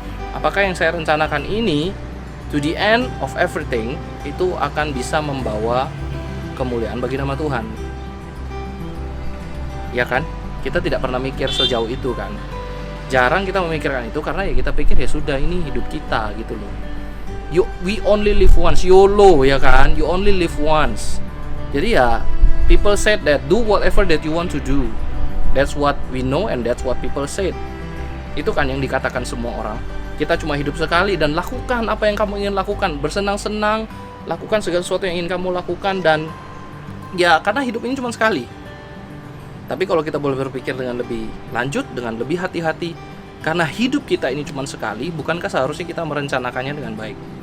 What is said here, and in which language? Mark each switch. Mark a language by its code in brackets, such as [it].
[id] Apakah yang saya rencanakan ini [en] to the end of everything [id] itu akan bisa membawa kemuliaan bagi nama Tuhan? Ya kan? Kita tidak pernah mikir sejauh itu kan. Jarang kita memikirkan itu karena ya kita pikir ya sudah ini hidup kita gitu loh. [en] We only live once, YOLO [id] ya kan? [en] You only live once. [id] Jadi ya [en] people said that do whatever that you want to do. That's what we know and that's what people said. [id] Itu kan yang dikatakan semua orang. Kita cuma hidup sekali dan lakukan apa yang kamu ingin lakukan. Bersenang-senang, lakukan segala sesuatu yang ingin kamu lakukan. Dan ya karena hidup ini cuma sekali. Tapi kalau kita boleh berpikir dengan lebih lanjut, dengan lebih hati-hati, karena hidup kita ini cuma sekali, bukankah seharusnya kita merencanakannya dengan baik?